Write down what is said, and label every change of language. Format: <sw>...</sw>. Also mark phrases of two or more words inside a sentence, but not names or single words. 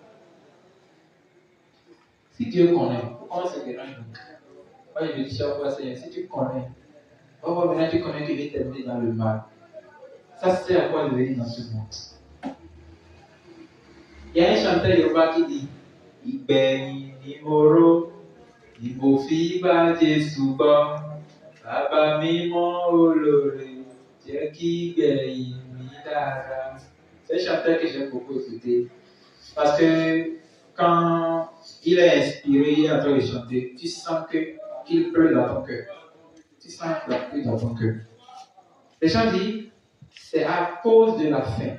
<fr>Si Dieu connaît, pourquoi on se dérange donc? Moi, je me dis chaque fois, Seigneur, si tu connais, maintenant tu connais que tu vas terminer dans le mal. Ça, c'est à quoi de venir dans ce monde. Il y a un chanteur Yoruba qui dit</fr> <yo>Ìgbẹ̀yìn ni mo rò, ni mo fi bá Jésù bọ́, Bàbá mímọ́ olóore, jẹ́ kí ìgbẹ̀yìn mi dára.</yo> <fr>C'est un chanteur que j'aime beaucoup écouter. Parce que quand il est inspiré, il est en train de chanter, tu sens qu'il pleut dans ton cœur. Tu sens qu'il pleut dans ton cœur. Les gens disent, c'est à cause de la faim.</fr>